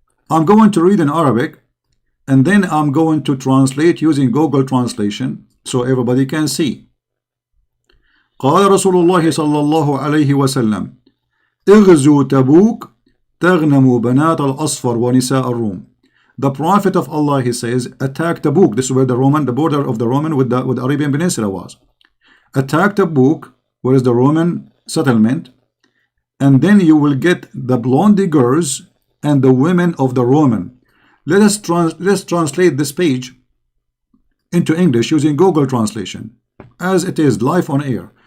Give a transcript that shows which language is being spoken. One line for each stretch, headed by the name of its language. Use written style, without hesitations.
English: I'm going to read in Arabic and then I'm going to translate using Google Translation so everybody can see.
Arabic: قال رسول الله صلى الله عليه وسلم اغزوا تبوك تغنموا بنات الأصفر ونساء الروم.
English: The Prophet of Allah, he says, attack Tabuk. This is where the border of the Roman with the Arabian Peninsula was. Attack Tabuk, where is the Roman settlement, and then you will get the blondie girls and the women of the Roman. Let's translate this page into English using Google Translation, as it is live on air.